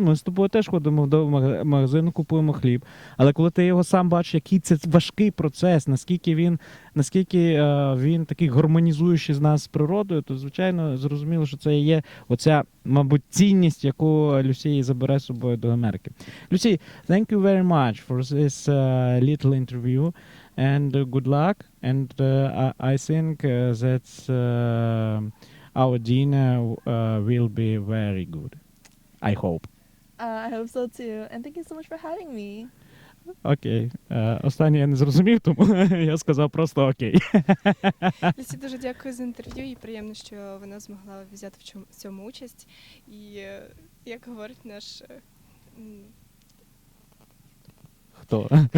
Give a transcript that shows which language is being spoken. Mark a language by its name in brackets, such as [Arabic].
[Ukrainian] Ми з тобою теж ходимо до магазину, купуємо хліб, але коли ти його сам бачиш, який це важкий процес, наскільки він такий гармонізуючий з нас з природою, то, звичайно, зрозуміло, що це і є оця, мабуть, цінність, яку Люсі забере з собою до Америки. [English] Люсі, thank you very much for this little interview and good luck. And I think that our dinner will be very good. I hope. I hope so too. And thank you so much for having me. [Ukrainian] Окей. Останнє я не зрозумів, тому я сказав просто окей. Люсі дуже дякую за інтерв'ю, і приємно, що вона змогла взяти в цьому участь. І, як говорить наш Хто?